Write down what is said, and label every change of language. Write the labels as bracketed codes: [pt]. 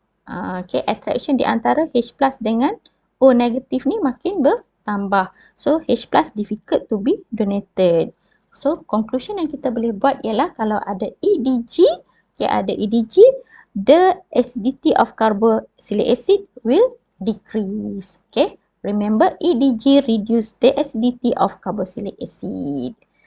[ms] Okay, attraction di antara H plus dengan O negatif ni makin bertambah. [en] So H plus difficult to be donated. So conclusion [ms] yang kita boleh buat ialah kalau ada [en] EDG, the acidity of carboxylic acid will decrease. Okay, remember EDG reduce the acidity of carboxylic acid.